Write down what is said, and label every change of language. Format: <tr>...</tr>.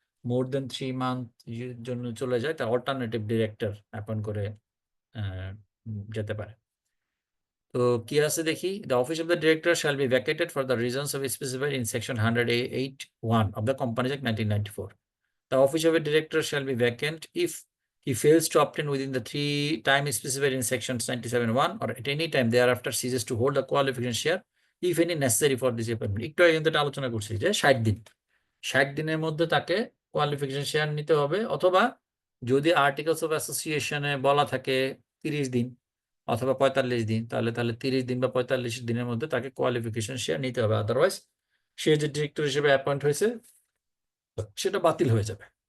<bn>মোর দেন 3 month জন্য চলে যায়, তা অল্টারনেটিভ ডিরেক্টর অ্যাপয়েন্ট করে যেতে পারে। তো কি আছে দেখি,</bn> <en>The office of the director shall be vacated for the reasons of specified in section 108(1) of the Companies Act 1994. The office of a director shall be vacant if he fails to obtain within the 3 time specified in sections 97(1) or at any time thereafter ceases to hold the qualification share if any necessary for this appointment.</en> <bn>একটু আগে কিন্তু এটা আলোচনা করছি যে 60 দিন, 60 দিনের মধ্যে তাকে কোয়ালিফিকেশন শেয়ার নিতে হবে, অথবা যদি আর্টিকেলস অফ অ্যাসোসিয়েশনে বলা থাকে 30 দিন অথবা 45 দিন, তাহলে 30 দিন বা 45 দিনের মধ্যে তাকে কোয়ালিফিকেশন শেয়ার নিতে হবে, আদারওয়াইজ সে যে ডিরেক্টর হিসেবে অ্যাপয়েন্ট হয়েছে সেটা বাতিল হয়ে যাবে।</bn>